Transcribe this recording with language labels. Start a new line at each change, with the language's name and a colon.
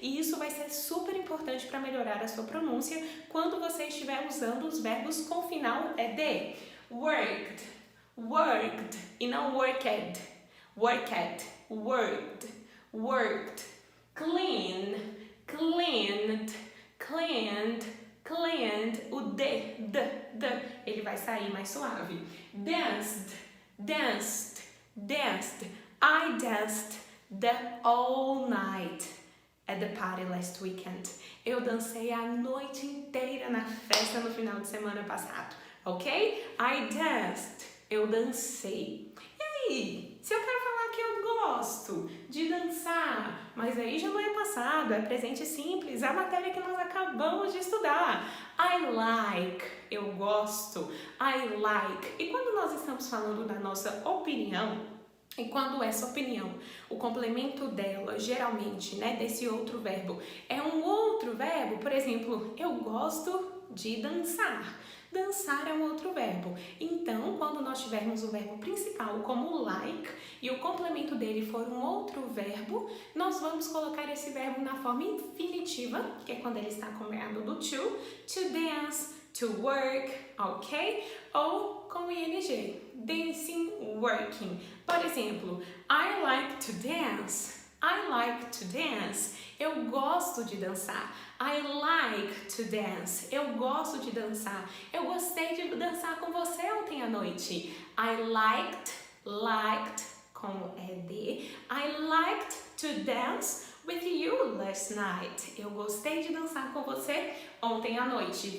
Portuguese: E isso vai ser super importante para melhorar a sua pronúncia quando você estiver usando os verbos com final de worked, worked e não worked, worked, worked, worked, clean, cleaned, cleaned, cleaned. O d, ele vai sair mais suave.
English: Danced, danced, danced. I danced the all night at the party last weekend.
Portuguese: Eu dancei a noite inteira na festa no final de semana passado, ok?
English: I danced.
Portuguese: Eu dancei. E aí, se eu quero falar que eu gosto de dançar, mas aí já não é passado, é presente simples, é a matéria que nós acabamos de estudar.
English: I like,
Portuguese: eu gosto.
English: I like.
Portuguese: E quando nós estamos falando da nossa opinião, e quando essa opinião, o complemento dela, geralmente, desse outro verbo, é um outro verbo, por exemplo, eu gosto de dançar. Dançar é um outro verbo. Então, quando nós tivermos o verbo principal como like e o complemento dele for um outro verbo, nós vamos colocar esse verbo na forma infinitiva, que é quando ele está acompanhado do to dance, to work, ok? Ou com ing, dancing, working. Por exemplo,
English: I like to dance. I like to dance.
Portuguese: Eu gosto de dançar.
English: I like to dance.
Portuguese: Eu gosto de dançar. Eu gostei de dançar com você ontem à noite.
English: I liked, com ed. I liked to dance with you last night.
Portuguese: Eu gostei de dançar com você ontem à noite.